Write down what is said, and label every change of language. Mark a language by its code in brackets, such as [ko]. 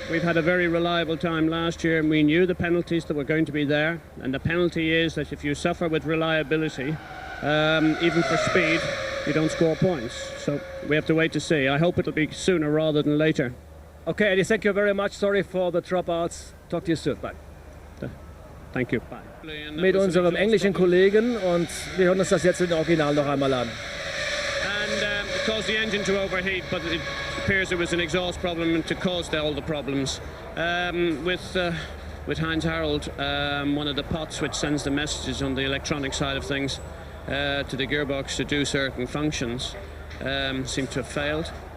[en] We've had a very reliable time last year, and we knew the penalties that were going to be there, and the penalty is that if you suffer with reliability, even for speed, you don't score points. So we have to wait to see. I hope it'll be sooner rather than later. Okay, Eddie, thank you very much. Sorry for the dropouts. Talk to you soon. Bye. Thank you. Bye. [de] Mit unserem englischen Kollegen, und wir hören uns das jetzt im Original noch einmal an. [en] And it caused the engine to overheat, but it appears it was an exhaust problem to cause all the problems. With Heinz Harald, one of the pots which sends the messages on the electronic side of things to the gearbox to do certain functions seem to have failed.